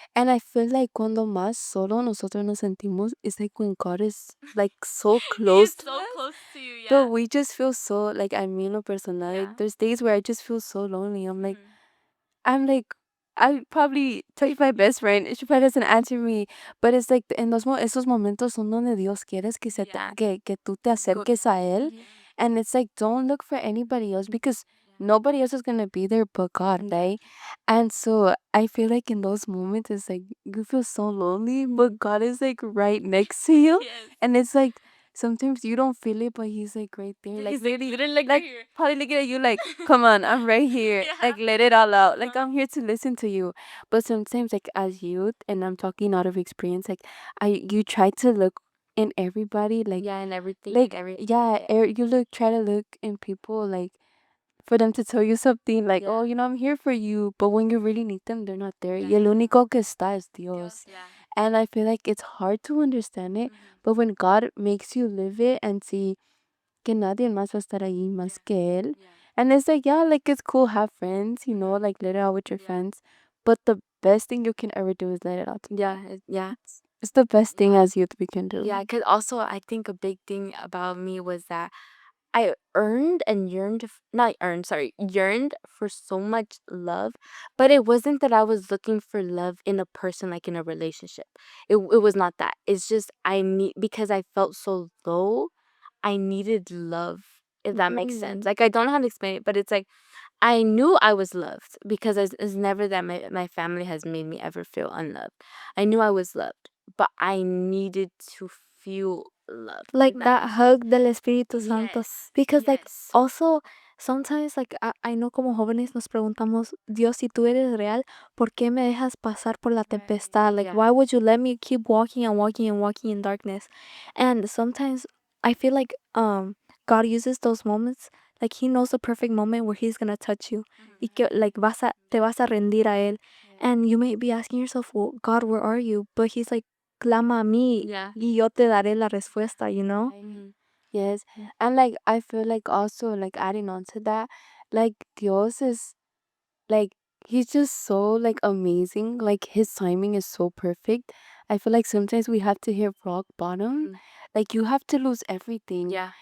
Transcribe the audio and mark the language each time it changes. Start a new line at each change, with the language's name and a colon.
English: And I feel like
Spanish: cuando más solo nosotros nos sentimos,
English: it's like when God is like so close to us. close to you, yeah. But we just feel so like I mean no personal. Yeah. Like there's days where I just feel so lonely. I'm like I probably text my best friend and she probably doesn't answer me. But it's like
Spanish: en esos momentos son donde Dios quieres que
English: Yeah.
Spanish: que tú te acerques a él.
English: And it's like don't look for anybody else because nobody else is gonna be there but God, right? And so I feel like in those moments it's like you feel so lonely, but God is like right next to you. Yes. And it's like sometimes you don't feel it, but he's like right there. Like He's like literally literally like right here. probably looking at you like, come on, I'm right here. Yeah. Like let it all out. Like I'm here to listen to you. But sometimes like as youth, and I'm talking out of experience, like you try to look in everybody like Yeah, and everything, like everything. yeah, you try to look in people like for them to tell you something like, Yeah. oh, I'm here for you. But when you really need them, they're not there.
Spanish: Y el único que está es Dios.
English: Yeah. And I feel like it's hard to understand it. But when God makes you live it and see
Spanish: que nadie más va a estar ahí más que él.
English: And it's like, yeah, like it's cool, have friends, like let it out with your friends. But the best thing you can ever do is let it out. Yeah, yeah. It's the best thing as youth we can do. Yeah, because also I think a big thing about me was that I earned and yearned, not earned, sorry, yearned for so much love, but it wasn't that I was looking for love in a person, like in a relationship. It was not that. It's just because I felt so low, I needed love, if that makes sense. Like, I don't know how to explain it, but it's like, I knew I was loved because it's never that my family has made me ever feel unloved. I knew I was loved, but I needed to feel loved. Like that hug
Spanish: del Espíritu Santo.
English: Yes. Because like Yes. also sometimes like I know
Spanish: como jóvenes nos preguntamos, Dios, si tú eres real, ¿por qué me dejas pasar por la tempestad?
English: Like Yeah. why would you let me keep walking and walking and walking in darkness? And sometimes I feel like God uses those moments, like he knows the perfect moment where he's gonna touch you.
Spanish: Y que like te vas a rendir a él.
English: And you may be asking yourself, well, God, where are you? But he's like,
Spanish: clama a mí
English: Yeah.
Spanish: y yo te daré la respuesta,
English: you know? Yes. And like I feel like also like adding on to that, like Dios is like he's just so like amazing. Like his timing is so perfect. I feel like sometimes we have to hit rock bottom. Like you have to lose everything. Yeah.